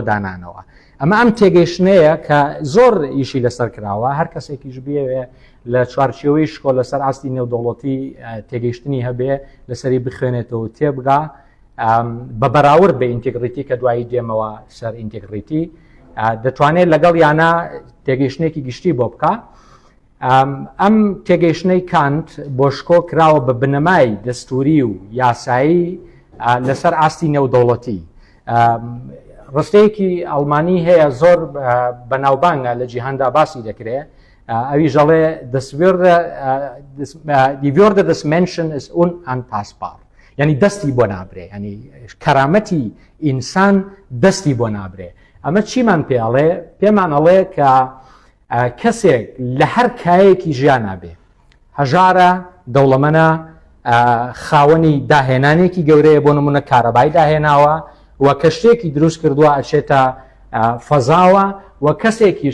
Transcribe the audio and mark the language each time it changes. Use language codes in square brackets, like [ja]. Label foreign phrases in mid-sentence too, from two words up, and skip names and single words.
[ckb] دانانەوە ئەمە ئەم تێگەیشتنەیە کە زۆر ئیشی لەسەر کراوە هەر کەسێکیش بێوێ لە چوارچێوەی شکۆ لەسەر ئاستی نێودوڵەتی تێگەیشتنی هەبێ لەسەری بخوێنێتەوە تێبگا بە بەراورد بە ئینتێگریتی کە دوایی دێمەوە سەر ئینتێگریتی دەتوانێت لەگەڵ یانە تێگەیشتنێکی گشتی بۆ بکە ئەم تێگەیشتنەی کانت بۆ شکۆ کراوە بە بنەمای دەستوری و یاسایی لەسەر ئاستی نێودوڵەتی ڕستەیەکی ئەڵمانی هەیە زۆر بەناوبانگە لە جیهاندا باسی دەکرێت ئەوی ژەڵێ [de] die Würde des Menschen ist unantastbar [ckb] یعنی دەستی بۆ نابرێ ینی کەرامەتی ئینسان دەستی بۆ نابرێ ئەمە چیمان پێڵێ پێمان ئەڵێ کە کەسێک لە هەر کایەکی ژیان نابێ هەژارە دەوڵەمەنە خاوەنی داهێنانێکی گەورەیە بۆ نمونە کارەبای داهێناوە و کە شتێکی دروست کردووە ئەچێتە فەزاوە و کەسێکیش